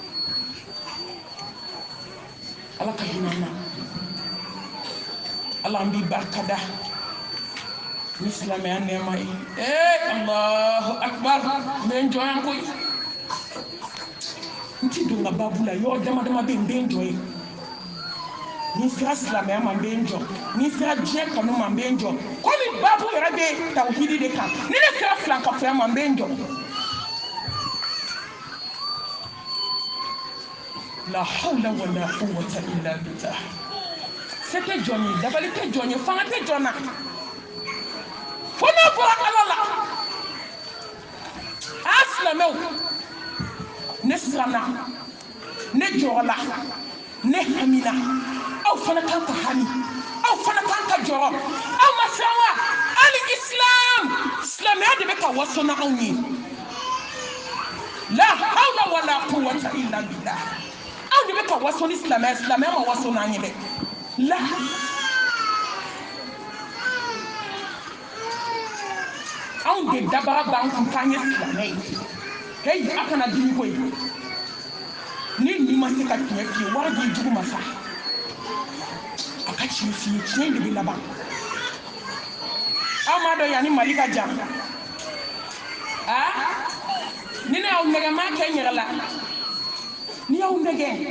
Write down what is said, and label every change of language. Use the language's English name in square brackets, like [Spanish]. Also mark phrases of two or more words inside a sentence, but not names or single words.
[Bambara] ala ka hinɛ na ala an b'i barikada ni silamɛya nɛɛma ye [Arabic] الله أكبر [Bambara] n bɛ n jɔ yan koyi n ti don n ka babu la yɔrɔ dama dama bɛ yen n bɛ n jɔ yen ni sera silamɛya ma n bɛ n jɔ ni sera diɲɛ kanu ma n bɛ n jɔ komi babu yɛrɛ bɛ tawhidi de kan ni ne sera filankafɔya ma n bɛ n jɔ [Arabic] لا حول ولا قوة إلا بالله [Bambara] se tɛ jɔn ye dabali tɛ jɔn ye fanga tɛ jɔn na fo n'a bɔra ala la a silamɛw ne siranna ne jɔrɔla ne hamina aw fana kan ka hami aw fana kan ka jɔrɔ aw ma siran wa hali islam silamɛya de bɛ ka waso na anw ye [Arabic] لا حول ولا قوة إلا بالله [Bambara] anw de bɛ ka waso ni silamɛya silamɛya ma waso n'an ye dɛ la anw de dabara b'an kun k'an ye silamɛ ye heyi a kana dimi koyi ni nin ma se ka tiɲɛ f'i ye wari b'i jugu ma sa a ka tiɲɛ f'i ye tiɲɛ de bɛ laban aw m'a dɔn yanni mali ka jan ni ne y'aw nɛgɛ n m'a kɛ n yɛrɛ la ni y'aw nɛgɛ